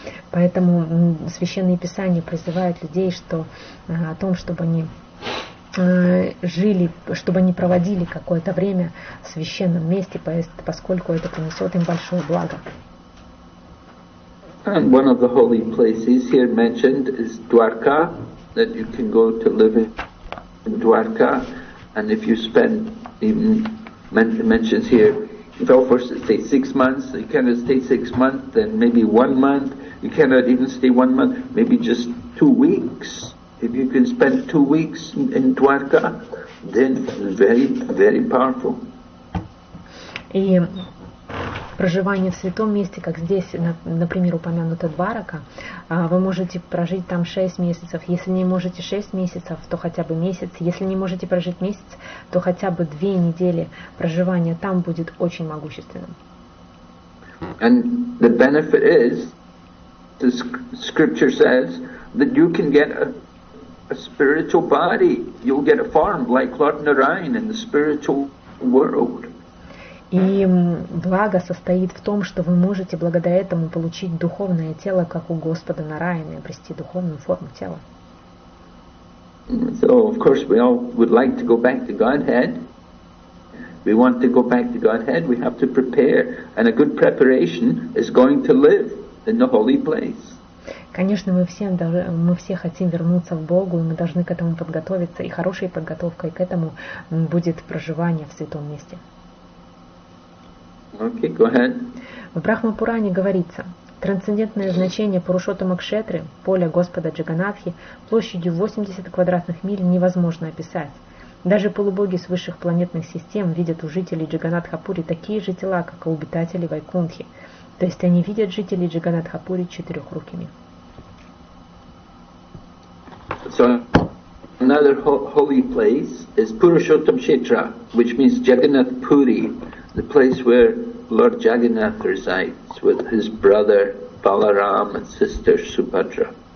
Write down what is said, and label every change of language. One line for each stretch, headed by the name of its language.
Russian: Поэтому священные писания призывают людей, о том, чтобы они жили, чтобы они проводили какое-то время в священном месте, поскольку это принесет им большое благо.
English: And one of the holy places here mentioned is Dwarka, that you can go to live in Dwarka, and if you spend, even mentions here, well, first it stays 6 months, you cannot stay 6 months, then maybe 1 month, you cannot even stay 1 month, maybe just 2 weeks. If you can spend 2 weeks in Dwarka, then it's very, very powerful.
Russian: И проживание в святом месте, как здесь, например, упомянута Дварака, вы можете прожить там 6 месяцев. Если не можете 6 месяцев, то хотя бы месяц. Если не можете прожить месяц, то хотя бы 2 недели проживания там будет очень могущественным.
English: And the benefit is, the scripture says, that you can get a spiritual body. You'll get a form like Lord Narayan in the spiritual world.
Russian: И благо состоит в том, что вы можете благодаря этому получить духовное тело, как у Господа Нараяна, и обрести духовную форму тела.
English: So, of course, we all would like to go back to Godhead. We want to go back to Godhead, we have to prepare. And a good preparation is going to live in the holy place.
Russian: Конечно, мы все хотим вернуться в Богу, и мы должны к этому подготовиться, и хорошей подготовкой к этому будет проживание в святом месте.
English: Okay, go ahead.
Russian: В Брахма-Пуране говорится: трансцендентное значение Пурушоттама-кшетры, поля Господа Джаганатхи, площадью 80 квадратных миль невозможно описать. Даже полубоги с высших планетных систем видят у жителей Джаганатхапури такие же тела, как и у обитателей Вайкунтхи. То есть они видят жителей Джаганатхапури четырехрукими.
English: So another holy place is Purushottam Kshetra, which means Jagannath Puri, the place where Lord Jagannath resides with his brother Balaram and sister Subhadra.